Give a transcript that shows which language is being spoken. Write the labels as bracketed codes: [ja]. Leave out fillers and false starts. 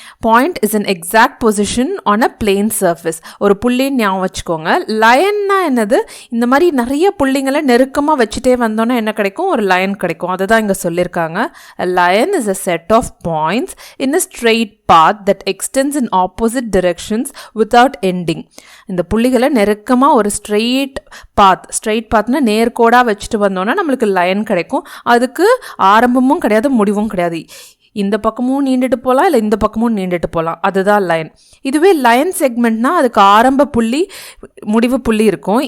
[en] Point is an exact position on a plane surface. [ta] ஒரு புள்ளி ஞாபகம் வச்சுக்கோங்க. Lineனா என்னது? இந்த மாதிரி நிறைய புள்ளிங்களை நெருக்கமா வச்சுட்டே வந்தோம்னா என்ன கிடைக்கும்? ஒரு line கிடைக்கும். அதுதான் இங்க சொல்லிருக்காங்க. [en] A line is a set of points in a straight path that extends in opposite directions without ending. [ta] இந்த புள்ளிகளை நெருக்கமா ஒரு straight pathனா நேர்கோடா வச்சுட்டு வந்தோம்னா நம்மளுக்கு லைன் கிடைக்கும். அதுக்கு ஆரம்பமும் கிடையாது முடிவும் கிடையாது. இந்த பக்கமும் நீண்டுட்டு போகலாம் இல்லை இந்த பக்கமும் நீண்டுட்டு போகலாம். அதுதான் லைன். இதுவே லைன் செக்மெண்ட்னா அதுக்கு ஆரம்ப புள்ளி முடிவு புள்ளி இருக்கும்.